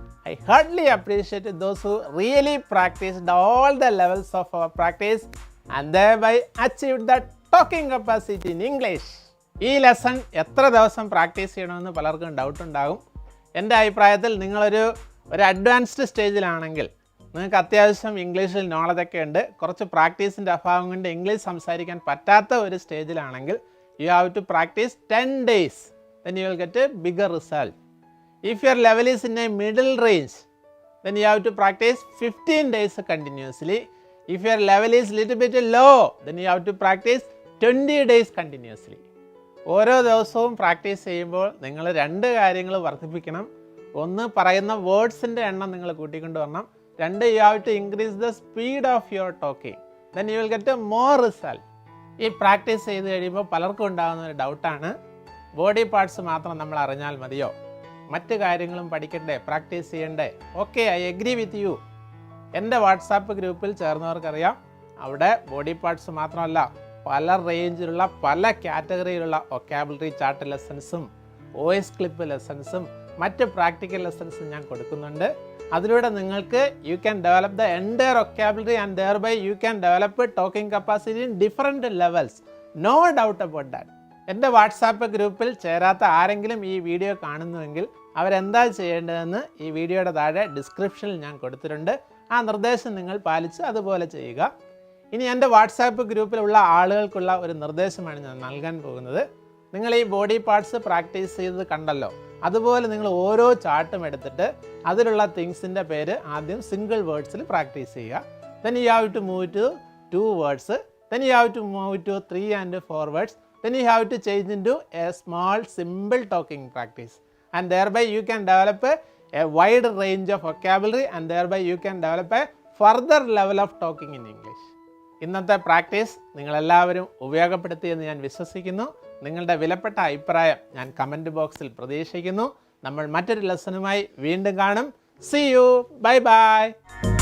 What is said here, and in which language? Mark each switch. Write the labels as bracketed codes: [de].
[en] I heartily appreciate those who really practiced all the levels of our practice and thereby achieved the talking capacity in English. [ml] ഈ lesson എത്ര ദിവസം practice ചെയ്യണമെന്ന് പലർക്കും doubt ഉണ്ടാകും. എൻ്റെ അഭിപ്രായത്തിൽ നിങ്ങളൊരു അഡ്വാൻസ്ഡ് സ്റ്റേജിലാണെങ്കിൽ നിങ്ങൾക്ക് അത്യാവശ്യം ഇംഗ്ലീഷിൽ നോളജൊക്കെ ഉണ്ട്, കുറച്ച് പ്രാക്ടീസിൻ്റെ അഭാവം കൊണ്ട് ഇംഗ്ലീഷ് സംസാരിക്കാൻ പറ്റാത്ത ഒരു സ്റ്റേജിലാണെങ്കിൽ you have to practice 10 days. [en] Then you will get a bigger result. If your level is in a middle range, then you have to practice 15 days continuously. If your level is little bit low, then you have to practice 20 days continuously. [ml] ഓരോ ദിവസവും practice ചെയ്യുമ്പോൾ നിങ്ങൾ 2 കാര്യങ്ങൾ വർദ്ധിപ്പിക്കണം. ഒന്ന്, പറയുന്ന വേർഡ്സിൻ്റെ എണ്ണം നിങ്ങൾ കൂട്ടിക്കൊണ്ട് വരണം. [en] 2, you have to increase the speed of your talking. Then you will get a more result. [ml] ഈ പ്രാക്ടീസ് ചെയ്ത് കഴിയുമ്പോൾ പലർക്കും ഉണ്ടാകുന്ന ഒരു ഡൗട്ടാണ്, ബോഡി പാർട്സ് മാത്രം നമ്മൾ അറിഞ്ഞാൽ മതിയോ, മറ്റ് കാര്യങ്ങളും പഠിക്കണ്ടേ, പ്രാക്ടീസ് ചെയ്യണ്ടേ? Okay, [en] I agree with you. [ml] എൻ്റെ വാട്സാപ്പ് ഗ്രൂപ്പിൽ ചേർന്നവർക്കറിയാം, അവിടെ ബോഡി പാർട്സ് മാത്രമല്ല പല റേഞ്ചിലുള്ള പല കാറ്റഗറിയിലുള്ള വൊക്കാബുലറി ചാർട്ട് ലെസൺസും വോയിസ് ക്ലിപ്പ് ലെസൺസും മറ്റ് പ്രാക്ടിക്കൽ ലെസൺസും ഞാൻ കൊടുക്കുന്നുണ്ട്. അതിലൂടെ നിങ്ങൾക്ക് [en] You can develop the entire vocabulary and thereby you can develop talking capacity in different levels. No doubt about that. [ml] എൻ്റെ വാട്സാപ്പ് ഗ്രൂപ്പിൽ ചേരാത്ത ആരെങ്കിലും ഈ വീഡിയോ കാണുന്നുവെങ്കിൽ അവരെന്താ ചെയ്യേണ്ടതെന്ന് ഈ വീഡിയോയുടെ താഴെ ഡിസ്ക്രിപ്ഷനിൽ ഞാൻ കൊടുത്തിട്ടുണ്ട്. ആ നിർദ്ദേശം നിങ്ങൾ പാലിച്ച് അതുപോലെ ചെയ്യുക. ഇനി എൻ്റെ വാട്സാപ്പ് ഗ്രൂപ്പിലുള്ള ആളുകൾക്കുള്ള ഒരു നിർദ്ദേശമാണ് ഞാൻ നൽകാൻ പോകുന്നത്. നിങ്ങൾ ഈ ബോഡി പാർട്സ് പ്രാക്ടീസ് ചെയ്തത് കണ്ടല്ലോ, അതുപോലെ നിങ്ങൾ ഓരോ ചാർട്ടും എടുത്തിട്ട് അതിലുള്ള തിങ്സിൻ്റെ പേര് ആദ്യം സിംഗിൾ വേർഡ്സിൽ പ്രാക്ടീസ് ചെയ്യുക. [en] Then you have to move to 2 words. Then you have to move to 3 and 4 words. Then you have to change into a small simple talking practice, and thereby you can develop a wide range of vocabulary, and thereby you can develop a further level of talking in English. [ml] ഇന്നത്തെ practice നിങ്ങളെല്ലാവരും ഉപയോഗപ്പെടുത്തിയെന്ന് ഞാൻ വിശ്വസിക്കുന്നു. നിങ്ങളുടെ വിലപ്പെട്ട അഭിപ്രായം ഞാൻ comment ബോക്സിൽ പ്രതീക്ഷിക്കുന്നു. നമ്മൾ മറ്റൊരു ലെസണുമായി വീണ്ടും കാണും. [en] See you. Bye bye.